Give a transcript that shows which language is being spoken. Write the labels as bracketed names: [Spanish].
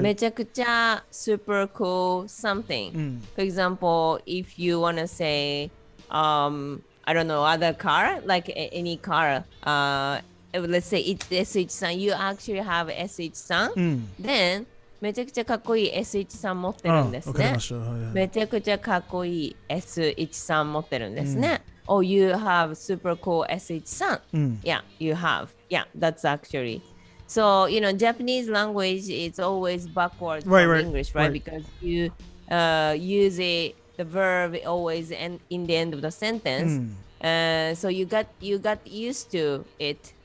[English] めちゃくちゃ super cool something. For example, if you want to say, I don't know, other car, like any car, let's say it's SH さん, you actually have SH さん, then [Japanese] めちゃくちゃかっこいい SH さん持ってるんですね。めちゃくちゃかっこいい SH さん持ってるんですね。 [English] Oh, you have super cool SH さん. Yeah, you have. Yeah, that's actually. So, Japanese language is always backward from English, right? Because you use it the verb always in the end of the sentence. So you got used to it.